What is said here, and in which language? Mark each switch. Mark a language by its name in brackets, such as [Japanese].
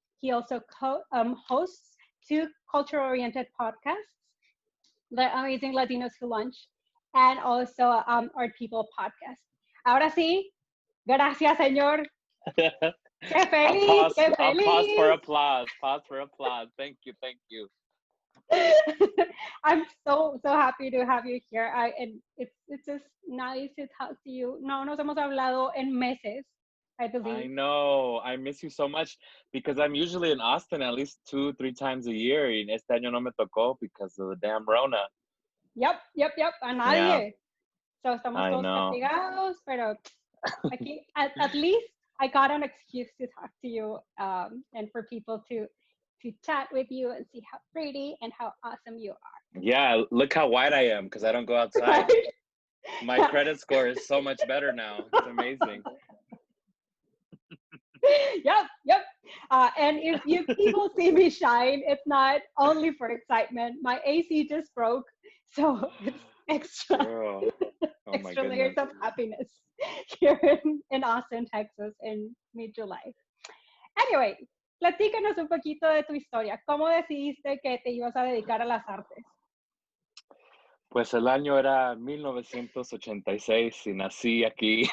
[English] He also hosts two culture-oriented podcasts, The Amazing Latinos Who Lunch, and also Art People podcast. [Spanish] Ahora sí, gracias, señor. ¡Qué feliz! ¡Qué feliz! [English] I'll pause for applause. Pause for applause. Thank you. Thank you. I'm so happy to have you here. And it's just nice to talk to you. [Spanish] No nos hemos hablado en meses, [English] I believe. I know. I miss you so much because I'm usually in Austin at least 2-3 times a year. [Spanish] Y este año no me tocó [English] because of the damn Rona. Yep. [Spanish] A nadie. [English] Yeah. So [Spanish] estamos todos castigados, pero aquí, [English] at least I got an excuse to talk to you and for people to chat with you and see how pretty and how awesome you are. Yeah, look how white I am because I don't go outside. Right? My credit score is so much better now. It's amazing. Yep. And if you people see me shine, it's not only for excitement. My AC just broke, so it's extra layers of happiness here in Austin, Texas in mid-July. Anyway, [Spanish] platícanos un poquito de tu historia. ¿Cómo decidiste que te ibas a dedicar a las artes? Pues el año era 1986 y nací aquí.